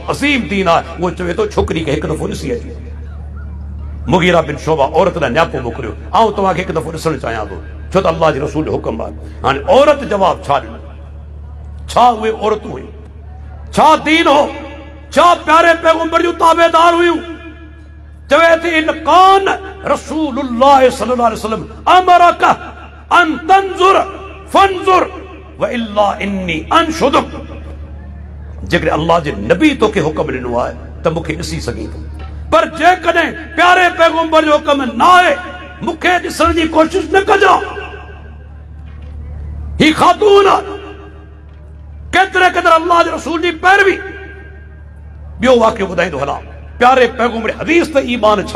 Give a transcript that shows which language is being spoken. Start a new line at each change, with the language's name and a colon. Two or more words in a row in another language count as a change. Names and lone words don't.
Sindhi: अज़ीम दीन आहे उहो चवे थो छोकिरी खे हिकु दफ़ो ॾिसी अचे मुगीरा बिन शोबा औरत लाइ न्यापो मोकिलियो आउं तव्हांखे हिकु दफ़ो ॾिसणु चाहियां थो छो त अल्लाह जे रसूल जो हुकुम आहे हाणे औरत जवाब छा ॾिनो छा उहे औरतूं हुयूं छा दीन हो छा प्यारे पैगंबर जूं ताबेदार हुयूं चवे थी
Arabic: إن كان رسول الله صلى الله عليه وسلم أمرك أن تنظر فانظر و إلا إني أنشدك
Sindhi: जेकॾहिं अल्लाह जे नबी तोखे हुकुम ॾिनो आहे त मूंखे ॾिसी सघीं थो पर जेकॾहिं प्यारे पैगंबर जो हुकुम न आहे मूंखे ॾिसण जी कोशिश न कजां ही ख़ातून केतिरे केतिरे अल्लाह जे रसूल जी पैरवी ॿियो वाक़ियो ॿुधाईंदो हलां प्यारे पैगंबर हदीस ते ईमान छा